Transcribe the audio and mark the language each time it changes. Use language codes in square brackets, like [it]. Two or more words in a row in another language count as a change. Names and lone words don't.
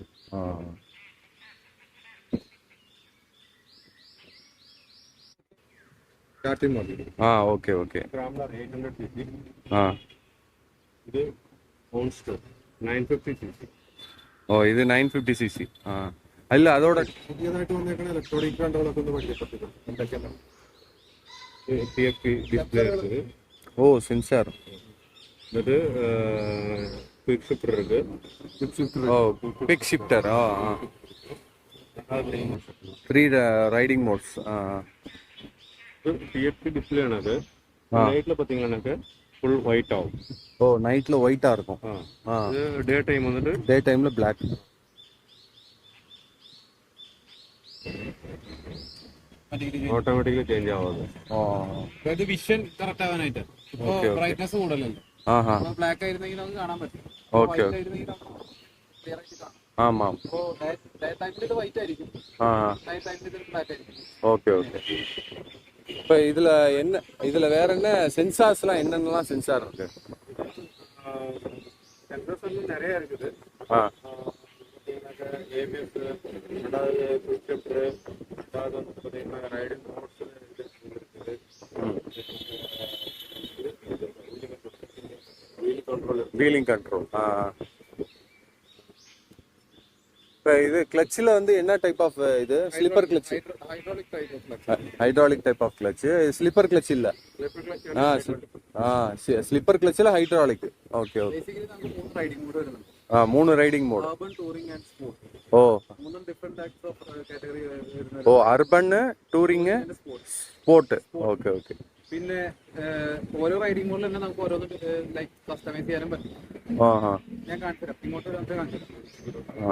[en] okay okay. [ta] ஸ்கிராம்ப்ளர் 800 cc. இது [en] old stock [ta] 950 cc. இது 950 cc. [ml] അല്ല അതോടെ പുതിയതായിട്ട് വന്നേക്കണ ഇലക്ട്രോണിക് കൺട്രോളൊക്കെ ഒന്ന് പഠിക്കപ്പെട്ടത് എന്തൊക്കെയാണ്? [en] TFT display [ta] இருக்குது. சென்சார். இது [en] quick shifter [ta] இருக்கு. [en] quick shifter. 3 riding modes. TFT display [ta] ஆனது நைட்ல பாத்தீங்கன்னா [en] full white [ta] ஆகும். நைட்ல ஒயிட்டா இருக்கும். [en] day time [ta] வந்துட்டு [en] day timeல black. automatically change [ml] ആവുന്നത്. അതായത് [en] vision correct [ml] ആവാനായിട്ട്. ഇപ്പോ ബ്രൈറ്റ്നസ് കൂടുതലല്ലോ. ബ്ലാക്ക് ആയിരുന്നെങ്കിൽ നമുക്ക് കാണാൻ പറ്റും. വൈറ്റ് ആയിരുന്നെങ്കിൽ ക്ലിയർ ആയിട്ട് കാണാം. [ta] ആമാം. [ml] ഇപ്പോ [en] day timeിൽ [ml] ഇത് വൈറ്റ് ആയിരിക്കും. [en] night timeിൽ [ml] ഇത് ബ്ലാക്ക് ആയിരിക്കും. [en] okay okay. [ta] இப்போ இதுல வேற என்ன சென்சார்ஸ்லாம் என்னென்னலாம் சென்சார் இருக்கு? சென்சார்ஸ் வந்து நிறைய இருக்குது. ABS, ரெண்டாவது குவிக் ஷிஃப்டர், ரெண்டாவது வந்து பார்த்தீங்கன்னா [en] riding modes [ta] இருக்குது. [en] wheeling control. [ta] இப்போ இது கிளட்சில் வந்து என்ன [en] type of [ta] இது? [en] slipper clutch. hydraulic type of clutch. slipper clutch [ta] இல்ல. [en] slipper clutchில் hydraulic. okay okay. [ml] ബേസിക്കലി നമുക്ക് 3 [en] riding mode [ml] വരുന്നുണ്ട്. [en] 3 riding mode. urban, touring and sport. [ml] മൂന്നും [en] different types of category [ml] വരുന്നത്. [en] urban, touring, sport. okay okay. [ml] പിന്നെ ഓരോ റൈഡിംഗ് മോഡിൽ തന്നെ നമുക്ക് ഓരോന്ന് [en] like customise [ml] ചെയ്യാനും പറ്റും. ഞാൻ കാണിച്ചു തരാം. ഇങ്ങോട്ട് വരാൻ കാണിച്ചു തരാം.